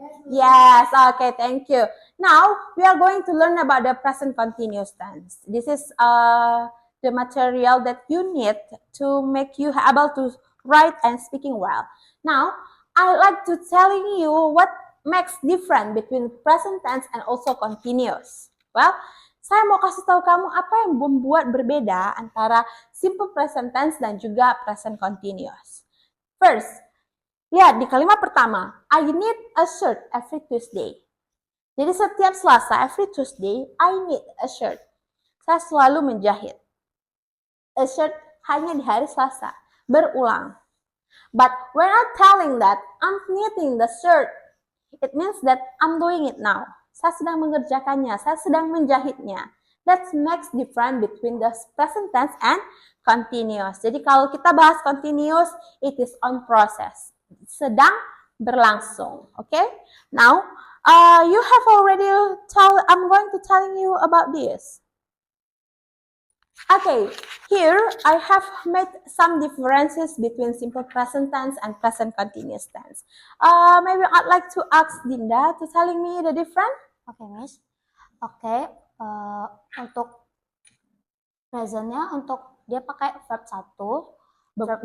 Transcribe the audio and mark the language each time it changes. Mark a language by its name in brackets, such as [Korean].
[English] Yes, okay, thank you. Now, we are going to learn about the present continuous tense. This is the material that you need to make you able to write and speaking well. Now, I like to telling you what makes different between present tense and also continuous. [Indonesian] Well, saya mau kasih tahu kamu apa yang membuat berbeda antara simple present tense dan juga present continuous. [English] First, [Indonesian] lihat di kalimat pertama, [English] I need a shirt every Tuesday. [Indonesian] Jadi setiap Selasa, [English] every Tuesday, I need a shirt. [Indonesian] Saya selalu menjahit. [English] A shirt [Indonesian] hanya di hari Selasa, berulang. [English] But when I'm telling that I'm knitting the shirt, it means that I'm doing it now. [Indonesian] Saya sedang mengerjakannya, saya sedang menjahitnya. [English] That makes difference between the present tense and continuous. [Indonesian] Jadi kalau kita bahas continuous, [English] it is on process. [Indonesian] Sedang berlangsung. [English] Okay? Now, you have already I'm going to tell you about this. Okay, here I have made some differences between simple present tense and present continuous tense. Maybe I'd like to ask Dinda to telling me the difference. [Indonesian] Oke, Miss. Oke, untuk presentnya, untuk dia pakai verb 1, verb